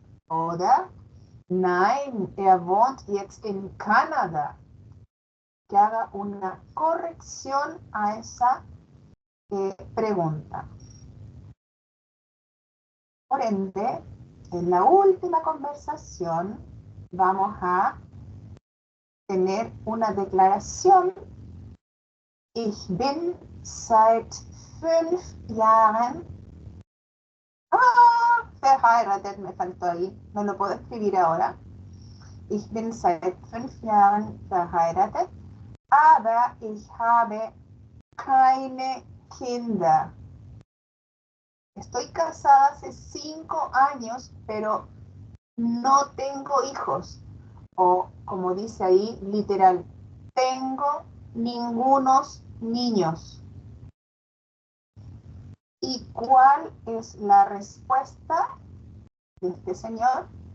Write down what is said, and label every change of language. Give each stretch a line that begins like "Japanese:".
German: Oder nein, er wohnt jetzt in Canadá.
Spanish: Que haga una corrección a esa pregunta. Por ende, en la última conversación vamos a tener una declaración.
German: Ich bin seit 5 Jahren verheiratet,
Spanish: me faltó ahí, no lo puedo escribir ahora.
German: Ich bin seit 5 Jahren verheiratet, aber ich habe keine Kinder.
Spanish: Estoy casada hace 5 años, pero no tengo hijos. O, como dice ahí, literal, tengo ningunos niños. ¿Y cuál es la respuesta de este señor?